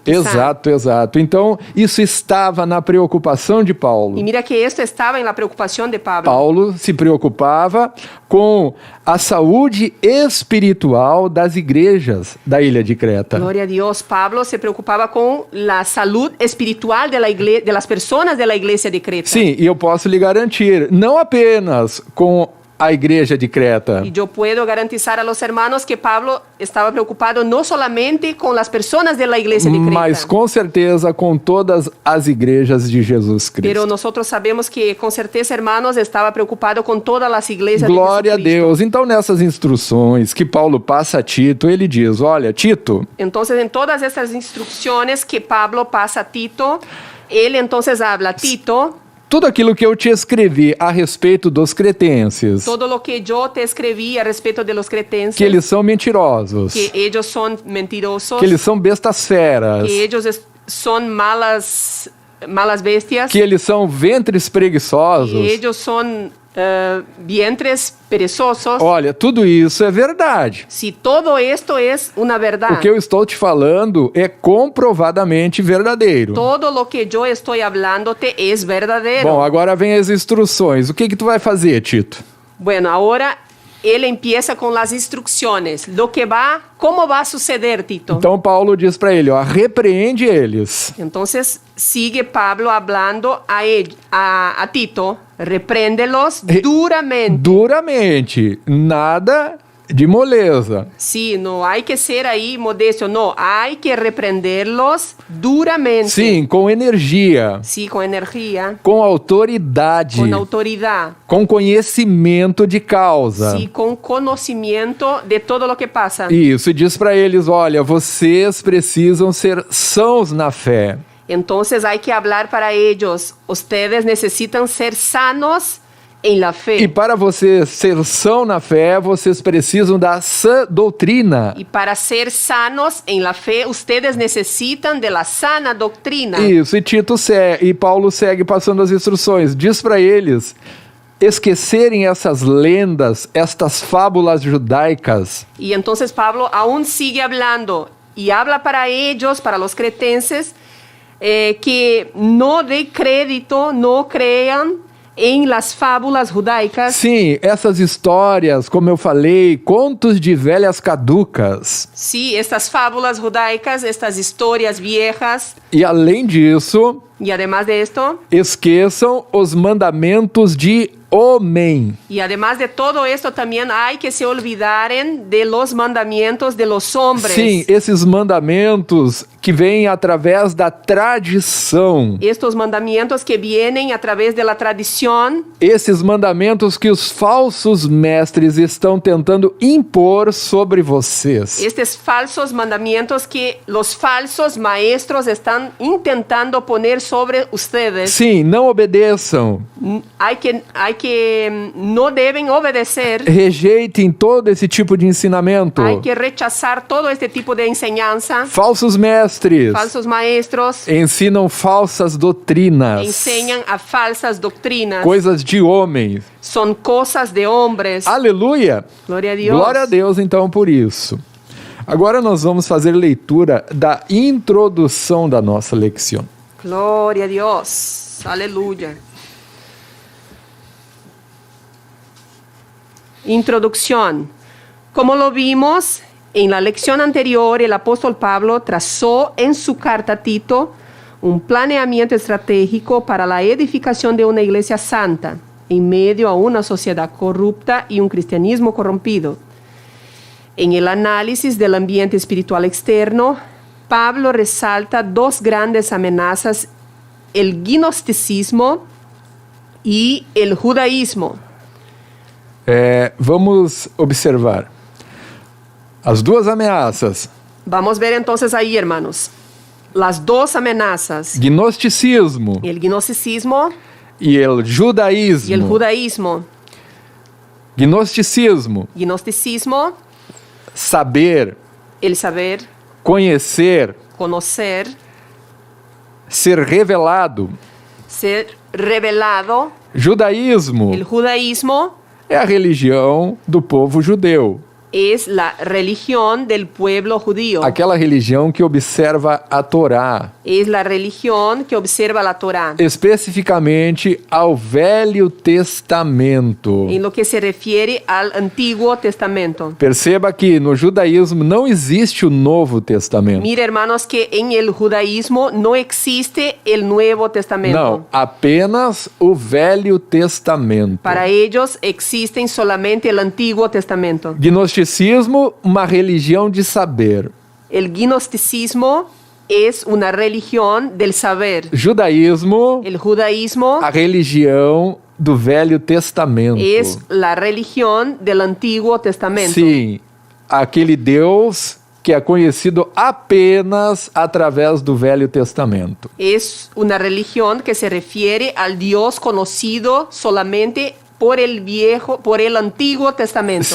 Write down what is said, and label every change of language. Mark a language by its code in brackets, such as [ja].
[es] quizá. [pt] Exato, exato. Então, isso estava na preocupação de Paulo. [es] Y mira que esto estaba en la preocupación de Pablo. [pt] Paulo se preocupava com a saúde espiritual das igrejas da ilha de Creta. [es] Gloria a Dios. Pablo se preocupaba con la salud espiritual de las personas de la iglesia de Creta. [pt] Sim, e eu posso lhe garantir, não apenas com a igreja de Creta, [es] Y yo puedo garantizar a los hermanos que Pablo estaba preocupado no solamente con las personas de la iglesia de Creta, [pt] mas com certeza com todas as igrejas de Jesus [es] pero [pt] Cristo. [es] nosotros sabemos que con certeza, hermanos, estaba preocupado con todas las iglesias [pt] Glória a [es] de Jesucristo. [pt] Deus. Então, nessas instruções que Paulo passa a Tito, ele diz: olha, Tito, [es] Entonces, en todas estas instrucciones que Pablo pasa a Tito, él entonces habla a Tito, [pt] tudo aquilo que eu te escrevi a respeito dos cretenses, [es] todo lo que yo te escribí a respecto de los cretenses, [pt] que eles são mentirosos, [es] que ellos son mentirosos, [pt] que eles são bestas feras, [es] que ellos son malas bestias, [pt] que eles são ventres preguiçosos. [es] que ellos son vientres perezosos. [pt] Olha, tudo isso é verdade. [es] Si todo esto es una verdad, [pt] O que eu estou te falando é comprovadamente verdadeiro. [es] todo lo que yo estoy hablándote es verdadero. [pt] Bom, agora vem as instruções. O que tu vai fazer, Tito? [es] Bueno, ahora él empieza con las instrucciones. ¿Cómo va a suceder, Tito? [pt] Então Paulo diz para ele, ó, repreende eles. [es] Entonces sigue Pablo hablando a Tito, repréndelos duramente. [pt] Duramente, nada de moleza. [es] Sí, no hay que ser ahí modesto, no, hay que reprenderlos duramente. [pt] Sim, com energia, [es] Sí, con energía, [pt] com autoridade, [es] con autoridad, [pt] com conhecimento de causa. [es] sí, con conocimiento de todo lo que pasa. [pt] Isso, e diz para eles, olha, vocês precisam ser sãos na fé. [es] Entonces hay que hablar para ellos. Ustedes necesitan ser sanos en la fe. [pt] E para vocês ser são na fé, vocês precisam da sã doutrina. [es] Y para ser sanos en la fe, ustedes necesitan de la sana doctrina. [pt] Isso, e Paulo segue passando as instruções. Diz para eles esquecerem essas lendas, estas fábulas judaicas. [es] Y entonces Pablo aún sigue hablando y habla para ellos, para los cretenses, que no dé crédito, no crean em las fábulas judaicas. [pt] Sim, essas histórias, como eu falei, contos de velhas caducas. [es] Sí, estas fábulas judaicas, estas historias viejas. [pt] E além disso, [es] Y además de esto, [pt] esqueçam os mandamentos de homem. [es] y además de todo esto, también hay que se olvidaren de los mandamientos de los hombres. [pt] Sim, esses mandamentos que vêm através da tradição. [es] Estos mandamientos que vienen a través de la tradición. [pt] Esses mandamentos que os falsos mestres estão tentando impor sobre vocês. [es] Estos falsos mandamientos que los falsos maestros están intentando poner sobre ustedes. [pt] Sim, não obedeçam. [es] Hay que no deben obedecer. [pt] Rejeitem todo esse tipo de ensinamento. [es] Hay que rechazar todo este tipo de enseñanza. [pt] Falsos mestres [es] Falsos maestros [pt] ensinam falsas doutrinas, [es] enseñan a falsas doctrinas. [pt] coisas de homens. [es] Son cosas de hombres. [pt] Aleluia! [es] Gloria a Dios. [pt] Glória a Deus, então, por isso. Agora nós vamos fazer leitura da introdução da nossa lecção. [es] Gloria a Dios. Aleluya. Introducción. Como lo vimos en la lección anterior, el apóstol Pablo trazó en su carta a Tito un planeamiento estratégico para la edificación de una iglesia santa en medio a una sociedad corrupta y un cristianismo corrompido. En el análisis del ambiente espiritual externo, Pablo resalta dos grandes amenazas: el gnosticismo y el judaísmo. [pt] Vamos observar as duas ameaças: [es] Vamos ver entonces ahí, hermanos, las dos amenazas: [pt] gnosticismo [es] el gnosticismo [pt] e o judaísmo. [es] y el judaísmo. [pt] Gnosticismo, [es] Gnosticismo, [pt] saber, [es] el saber, [pt] conhecer, [es] conocer, [pt] ser revelado. [es] ser revelado. [pt] Judaísmo [es] El judaísmo [pt] é a religião do povo judeu. [es] es la religión del pueblo judío. [pt] Aquela religião que observa a Torá, [es] Es la religión que observa la Torá. [pt] especificamente ao Velho Testamento. [es] En lo que se refiere al Antiguo Testamento. [pt] Perceba que no judaísmo não existe o Novo Testamento. [es] Mira, hermanos, que en el judaísmo no existe el Nuevo Testamento. [pt] Não, apenas o Velho Testamento. [es] Para ellos existen solamente el Antiguo Testamento. [pt] Gnosticismo, uma religião de saber. [es] El gnosticismo es una religión del saber. [pt] Judaísmo, [es] El judaísmo [pt] a religião do Velho Testamento. [es] es la religión del Antiguo Testamento. [pt] Sim, aquele Deus que é conhecido apenas através do Velho Testamento. [es] Es una religión que se refiere al Dios conocido solamente por el Antiguo Testamento.